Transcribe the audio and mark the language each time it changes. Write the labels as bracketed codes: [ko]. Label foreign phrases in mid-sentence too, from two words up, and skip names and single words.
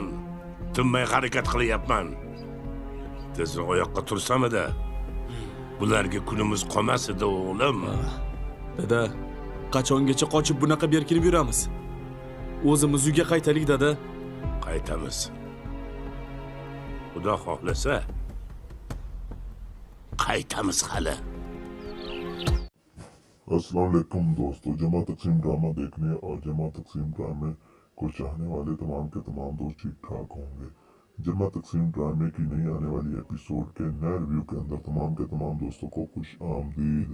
[uz] Tinmay harakat qilyapman. Tezroq oyoqqa tursam-da, bularga kunimiz qolmas edi, o'g'lim. Dada, qachongacha qochib bunaqa berkinib yuramiz? O'zimiz uyga qaytaylik, dada. Qaytamiz. Xudo xohlasa, qaytamiz hali. [ar] السلام علیکم [ur] دوستوں، جمع تقسیم ڈرامہ دیکھنے اور جمع تقسیم ڈرامے کو چاہنے والے تمام کے تمام دوست ٹھیک ٹھاک ہوں گے. جمع تقسیم ڈرامے کی نئی آنے والی ایپیسوڈ کے نئے ریویو کے اندر تمام کے تمام دوستوں کو خوش آمدید.